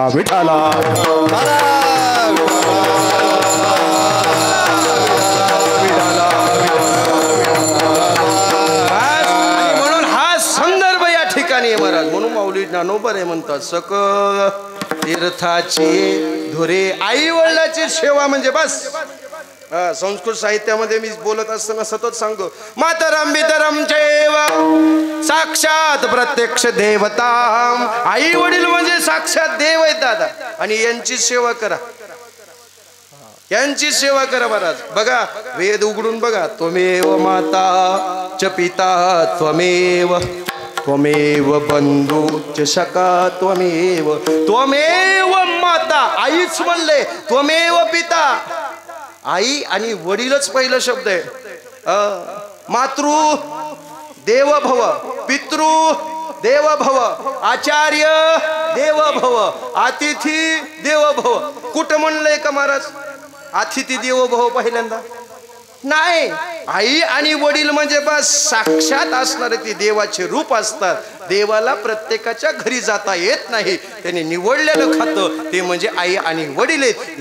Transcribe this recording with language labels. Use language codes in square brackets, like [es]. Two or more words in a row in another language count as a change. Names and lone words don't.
[mr] विठाला महाराज. म्हणून माऊली ज्ञानोबा रे म्हणतात सकळ तीर्थाची धुरे. आई वडिलाची सेवा म्हणजे बस. संस्कृत साहित्यामध्ये मी बोलत असताना सतत सांगतो [sa] मातरम बितरम चैव साक्षात प्रत्यक्ष देवता. [mr] आई वडील म्हणजे साक्षात देव आहेत दादा. आणि यांची सेवा करा, यांची सेवा करा महाराज. बघा वेद उघडून बघा. [sa] त्वमेव माता च पिता त्वमेव त्वमेव बंधू च सखा त्वमेव. त्वमेव माता [mr] आईच म्हणले, [sa] त्वमेव पिता [mr] आई आणि वडीलच पहिला शब्द आहे. [sa] मातृ देव भव, पितृ देव भव, आचार्य देव भव, अतिथी देव भव. [mr] कुठं म्हणलंय का महाराज [sa] अतिथी देव भव [mr] पहिल्यांदा? नाही. आई आणि वडील म्हणजे बस साक्षात असणारे ती देवाचे रूप असतात. देवाला प्रत्येकाच्या घरी जाता येत नाही. त्यांनी निवडलेलं खातं ते म्हणजे आई आणि वडील आहेत.